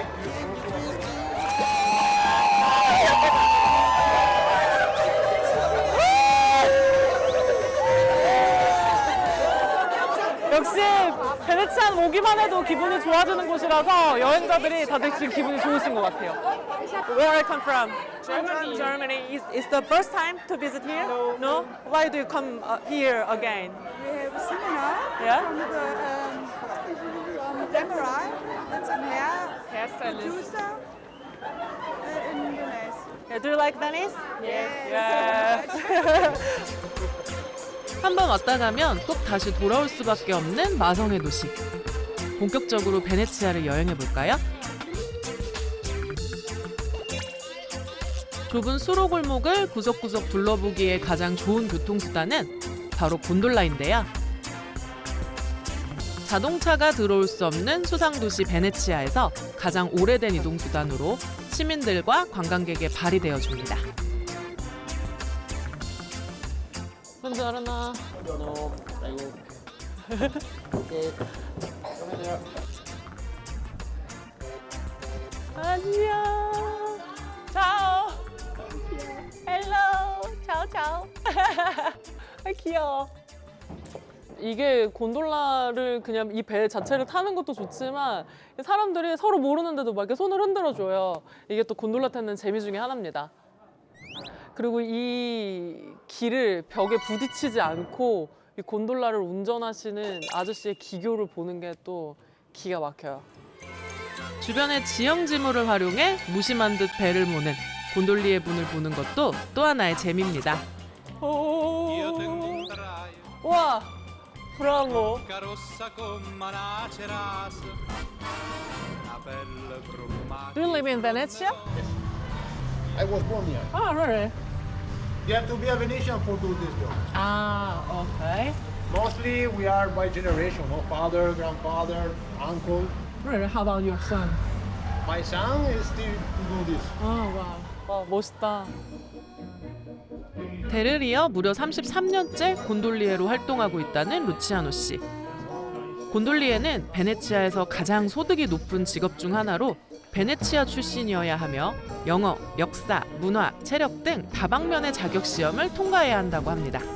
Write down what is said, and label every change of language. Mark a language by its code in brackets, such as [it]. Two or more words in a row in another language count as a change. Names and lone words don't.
[ko] 역시 베네치아는 오기만 해도 기분이 좋아지는 곳이라서 여행자들이 다들 지금 기분이 좋으신 것 같아요. [en] Where I come from? Germany. Germany. Is the first time to visit here? No. Why do you come here again? We have a seminar Yeah? from Deborah. That's an Hairstylist. producer in Venice. Yeah, do you like Venice? Yes. Yeah. [ko] 한 번 왔다 가면 꼭 다시 돌아올 수밖에 없는 마성의 도시. 본격적으로 베네치아를 여행해 볼까요? 좁은 수로골목을 구석구석 둘러보기에 가장 좋은 교통수단은 바로 곤돌라인데요. 자동차가 들어올 수 없는 수상도시 베네치아에서 가장 오래된 이동수단으로 시민들과 관광객의 발이 되어줍니다. [it] Buongiorno. Buongiorno, prego. Ok. [ko] 안녕. [it] ciao. hello. ciao ciao. [ko] 아, 귀여워. 이게 곤돌라를 그냥 이 배 자체를 타는 것도 좋지만 사람들이 서로 모르는데도 막 이렇게 손을 흔들어 줘요. 이게 또 곤돌라 타는 재미 중에 하나입니다. 그리고 이 길을 벽에 부딪히지 않고 이 곤돌라를 운전하시는 아저씨의 기교를 보는 게 또 기가 막혀요. 주변의 지형지물을 활용해 무심한 듯 배를 모는 곤돌리의 분을 보는 것도 또 하나의 재미입니다. 와, 브라보. [en] Do you live in Venezia? I was born here. Ah, really? You have to be a Venetian for do this job. Ah, okay. Mostly we are by generation, no father, grandfather, uncle. Really? How about your son? My son is still to do this. [ko] 아, 와, 와, 멋있다. 대를 이어 무려 33년째 곤돌리에로 활동하고 있다는 루치아노 씨. 곤돌리에는 베네치아에서 가장 소득이 높은 직업 중 하나로 베네치아 출신이어야 하며 영어, 역사, 문화, 체력 등 다방면의 자격 시험을 통과해야 한다고 합니다.